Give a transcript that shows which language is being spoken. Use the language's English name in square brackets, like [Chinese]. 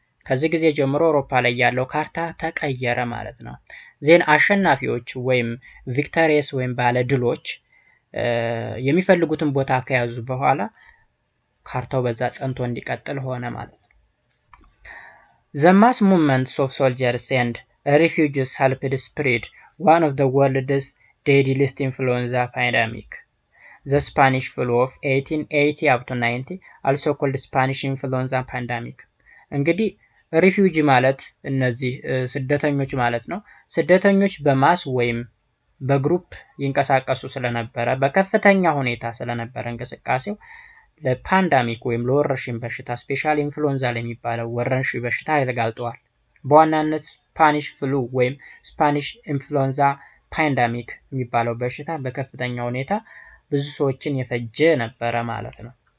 [Amharic] ከዚህ ጊዜ ጀምሮ አውሮፓ ላይ ያለው ካርታ ተቀየረ ማለት ነው። ዜን አሸናፊዎች ወይም ቪክቶሪየስ ወይም ባለ ድሎች የሚፈልጉትን ቦታ ከያዙ በኋላ ካርታው በዛ ጸንቶ እንዲቀጥል ሆነ ማለት ነው። [English] The mass movements of soldiers and refugees helped spread one of the world's deadliest influenza pandemic. The Spanish flu of 1880 up to 90, also called Spanish influenza pandemic. [Amharic] እንግዲህ ሪፊውጂ ማለት እነዚህ ስደተኞች ማለት ነው። ስደተኞች በማስ ወይም በግሩፕ ይንቀሳቀሱ ስለነበረ በከፍተኛ ሁኔታ ስለነበረ እንቅስቃሴው ለፓንዳሚክ ወይም ለወረርሽኝ በሽታ ስፔሻል ኢንፍሉዌንዛ ለሚባለው ወረርሽኝ በሽታ ተጋልጠዋል። በዋናነት ስፓኒሽ ፍሉ ወይም ስፓኒሽ ኢንፍሉዌንዛ ፓንዳሚክ የሚባለው በሽታ በከፍተኛ ሁኔታ ብዙ ሰዎችን የፈጀ ነበረ ማለት ነው።